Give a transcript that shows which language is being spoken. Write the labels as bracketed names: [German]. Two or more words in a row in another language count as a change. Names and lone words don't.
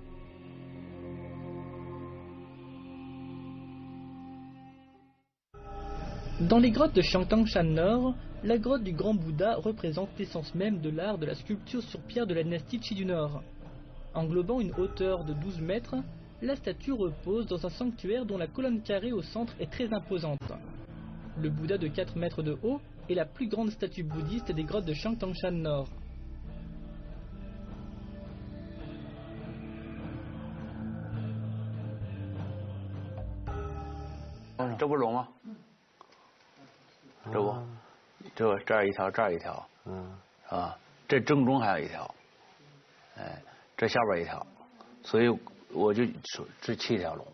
[French] Dans les grottes de Xiangtangshan Nord, la grotte du Grand Bouddha représente l'essence même de l'art de la sculpture sur pierre de la dynastie Qi du Nord. Englobant une hauteur de 12 mètres, la statue repose dans un sanctuaire dont la colonne carrée au centre est très imposante. Le Bouddha de 4 mètres de haut est la plus grande statue bouddhiste des grottes de Xiangtangshan Nord. [Chinese] 这不是龙吗？这不，这儿一条，这儿一条，是吧？这正中还有一条，哎，这下边一条，所以我就说这7条龙。